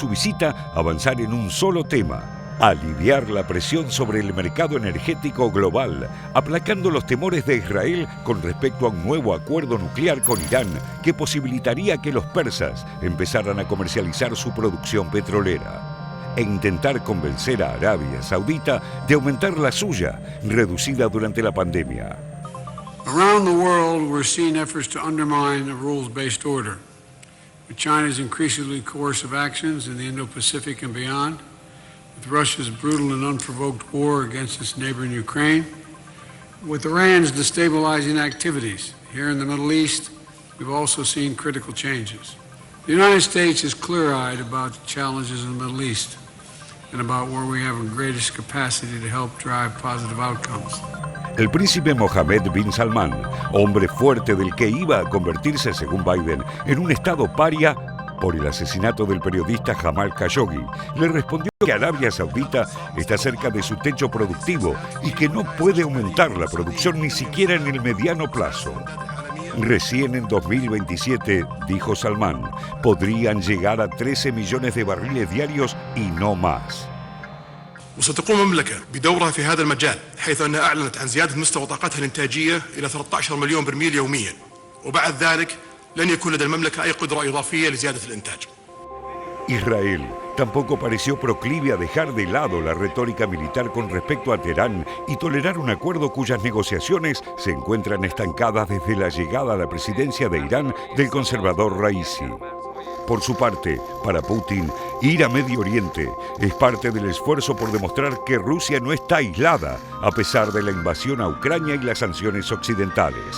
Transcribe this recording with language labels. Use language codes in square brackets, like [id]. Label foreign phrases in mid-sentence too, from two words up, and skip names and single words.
[es] su visita avanzar en un solo tema: aliviar la presión sobre el mercado energético global, aplacando los temores de Israel con respecto a un nuevo acuerdo nuclear con Irán que posibilitaría que los persas empezaran a comercializar su producción petrolera, e intentar convencer a Arabia Saudita de aumentar la suya, reducida durante la pandemia. [en] Around the world, we're seeing efforts to undermine a rules-based order, with China's increasingly coercive actions in the Indo-Pacific and beyond, with Russia's brutal and unprovoked war against its neighbor in Ukraine, with Iran's destabilizing activities here in the Middle East. We've also seen critical changes. The United States is clear-eyed about the challenges in the Middle East and about where we have the greatest capacity to help drive positive outcomes. [es] El príncipe Mohammed bin Salman, hombre fuerte del que iba a convertirse, según Biden, en un estado paria por el asesinato del periodista Jamal Khashoggi, le respondió que Arabia Saudita está cerca de su techo productivo y que no puede aumentar la producción ni siquiera en el mediano plazo. Recién en 2027, dijo Salman, podrían llegar a 13 millones de barriles diarios y no más. [ar] وستقوم المملكة بدورها في هذا المجال حيث أنها أعلنت عن زيادة مستوى طاقتها الإنتاجية إلى 13 مليون برميل يوميا، وبعد ذلك لن يكون لدى المملكة أي قدرة إضافية لزيادة الإنتاج. [es] Israel tampoco pareció proclive a dejar de lado la retórica militar con respecto a Teherán y tolerar un acuerdo cuyas negociaciones se encuentran estancadas desde la llegada a la presidencia de Irán del conservador Raisi. Por su parte, para Putin, ir a Medio Oriente es parte del esfuerzo por demostrar que Rusia no está aislada, a pesar de la invasión a Ucrania y las sanciones occidentales.